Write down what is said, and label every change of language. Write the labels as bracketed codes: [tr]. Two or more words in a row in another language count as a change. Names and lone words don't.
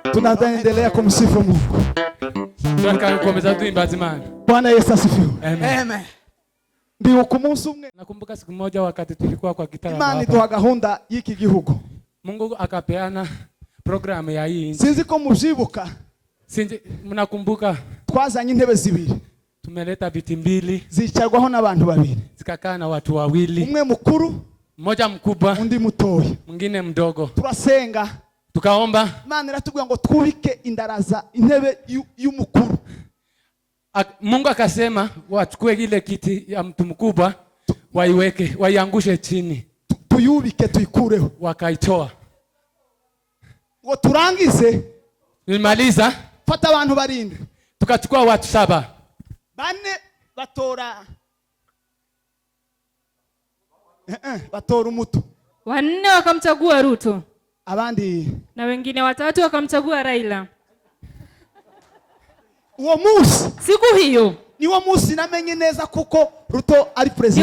[sw] Tutaendelea kumsifu Mungu. Tukakomeza tuimbaza Imana. Bwana Yesu asifiwe. Amen. [rn] Ndiyo ku munsi umwe [sw] Nakumbuka siku moja wakati tulikuwa kwa Gitarama [rn] Imana hapa. iduha gahunda y'iki gihugu. [sw] Mungu akapeana programu ya hii. [rn] Sinzi ko muvyibuka. [sw] Sinzi mnakumbuka [rn] Twazanye intebe zibiri. [sw] tumeleta viti 2 [rn] Zicarwaho n'abantu babiri. [sw] zikakaa na watu 2. [rn] Umwe mukuru, [sw] Mmoja mkubwa, [rn] undi mutoya. [sw] mwingine mdogo. [rn] Turasenga. [sw] Tukaomba. [rn] Imana iratubwira ngo twubike indaraza intebe y'umukuru. [sw] Mungu akasema wachukue ile kiti ya mtu mkubwa waiweke, waiangushe chini. [rn] Tuyubike tuyikureho. [sw] Wakaitoa. [rn] Ngo turangize. [sw] Nilimaliza. [rn] Fata abantu 7. [sw] Tukachukua watu 7. [rn] 4 batora. Batora umuto. [sw] 4 wakamchagua Ruto. [rn] Abandi. [sw] Na wengine 3 wakamchagua Raila. [rn] Uwo musi. [sw] Siku hiyo. [rn] Ni uwo musi namenye neza kuko Ruto ari president.